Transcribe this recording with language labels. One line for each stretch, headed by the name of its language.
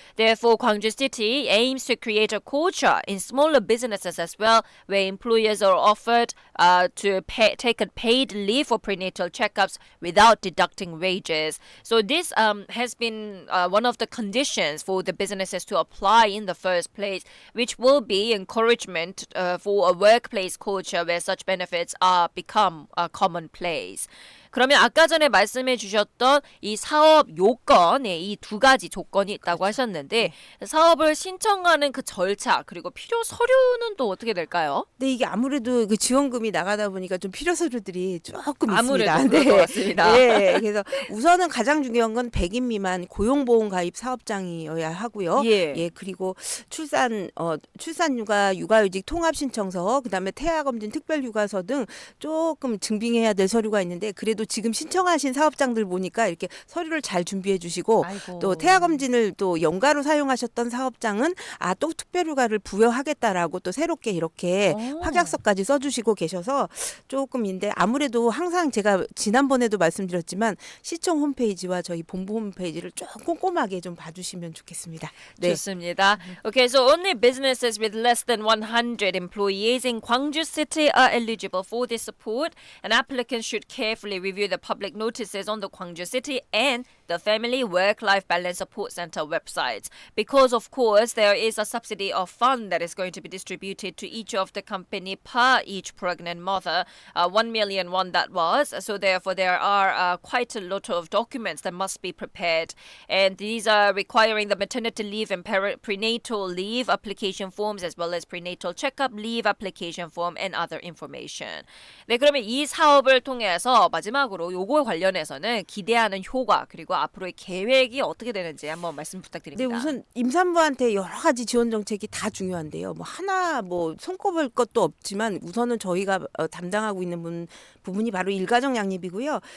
English: Therefore, Gwangju City aims to create a culture in smaller businesses as well, where employers are offered to take a paid leave for prenatal checkups without deducting wages. So this has been one of the conditions for the businesses to apply in the first place, which will be encouragement for a workplace culture where such benefits are become commonplace.
Korean: 그러면 아까 전에 말씀해 주셨던 이 사업 요건에 이 두 가지 조건이 있다고 하셨는데 사업을 신청하는 그 절차 그리고 필요 서류는 또 어떻게 될까요? 네, 이게 아무래도 그 지원금이 나가다 보니까 좀 필요 서류들이 조금 아무래도 있습니다. 그럴 것 같습니다. 네, 그래서 우선은 가장 중요한 건 100인 미만 고용보험 가입 사업장이어야 하고요. 예. 그리고 출산휴가, 육아휴직 통합신청서, 그다음에 태아검진 특별휴가서 등 조금 증빙해야 될 서류가 있는데 그래도 그래도 지금 신청하신 사업장들 보니까 이렇게 서류를 잘 준비해 주시고 아이고. 또 태아검진을 또 연가로 사용하셨던 사업장은 또 특별휴가를 부여하겠다라고 또 새롭게 이렇게 확약서까지 써주시고 계셔서 조금인데 아무래도 항상 제가 지난번에도 말씀드렸지만 시청 홈페이지와 저희 본부 홈페이지를 좀 꼼꼼하게 좀 봐주시면 좋겠습니다. 네. 좋습니다.
English: Okay, so only businesses with less than 100 employees in Gwangju City are eligible for this support, and applicants should carefully review the public notices on the Gwangju City and the Family Work-Life Balance Support Center websites. Because, of course, there is a subsidy of fund that is going to be distributed to each of the company per each pregnant mother, 1 million won that was. So therefore, there are quite a lot of documents that must be prepared. And these are requiring the maternity leave and prenatal leave application forms as well as prenatal checkup leave application form and other information.
Korean: 네, 그러면 이 사업을 통해서 마지막으로 요거 관련해서는 기대하는 효과 그리고 앞으로의 계획이 어떻게 되는지 한번 말씀 부탁드립니다. 네, 우선 임산부한테 여러 가지 지원 정책이 다 중요한데요. 뭐 하나 뭐 손꼽을 것도 없지만 우선은 저희가 담당하고 있는 부분이 바로 일가정 양립이고요.